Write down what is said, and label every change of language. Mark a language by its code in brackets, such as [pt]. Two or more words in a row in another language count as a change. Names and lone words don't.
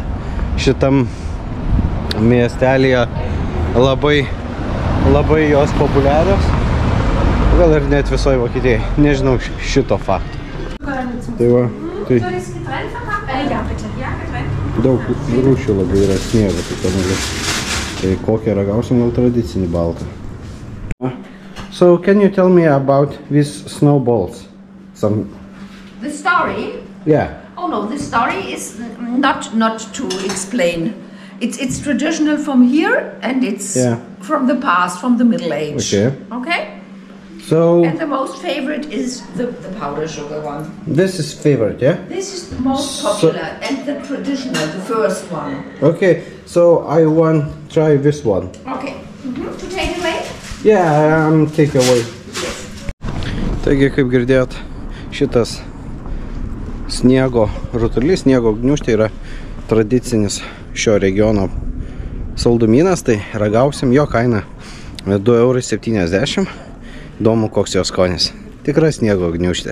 [lt] Šitam miestelėje labai jos populiarios. Gal ir net visoje Vokietijai. Nežinau šito fakto. Tai va, tai daug rūšių labai yra sniego. Tai kokią ragausim, gal tradicinį baltą. [en] So, can you tell me about these snowballs? The story? Yeah. Oh no, the story is not to explain. It's traditional from here, and it's from the past, from the Middle Age. Okay. Okay? So, And the most favorite is the powder sugar one. this is favorite, yeah? This is the most popular and the traditional, the first one. Okay, so I want to try this one. Okay. To take away? Yeah, take away. [lt] Taigi, kaip girdėjot, šitas sniego rutulys, sniego gniūžtė yra tradicinis šio regiono saldumynas, tai ragausim, jo kaina 2,70 €. Įdomu, koks jos skonis. Tikra sniego gniūžtė.